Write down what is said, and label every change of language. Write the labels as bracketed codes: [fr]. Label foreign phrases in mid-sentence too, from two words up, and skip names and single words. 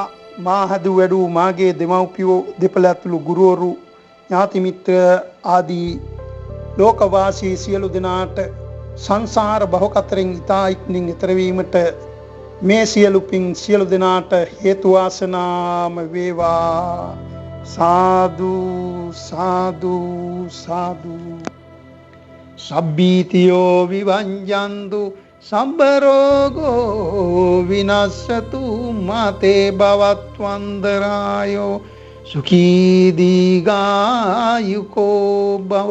[si] මා හදු වැඩූ මාගේ දෙමව්පියෝ දෙපළ ඇතුළු ගුරුවරු ඥාති මිත්‍ර ආදී ලෝකවාසී සියලු දෙනාට සංසාර බහකතරෙන් ඉතා ඉක්මනින් ඈතර වීමට මේ සියලු පින් සියලු දෙනාට හේතු වාසනාම වේවා. සාදු සාදු සාදු. [pi] සබ්බීතියෝ විවංජන්තු සම්බ රෝගෝ විනස්සතු මාතේ භවත්වන්දරායෝ සුඛී දීඝායුකෝ භව.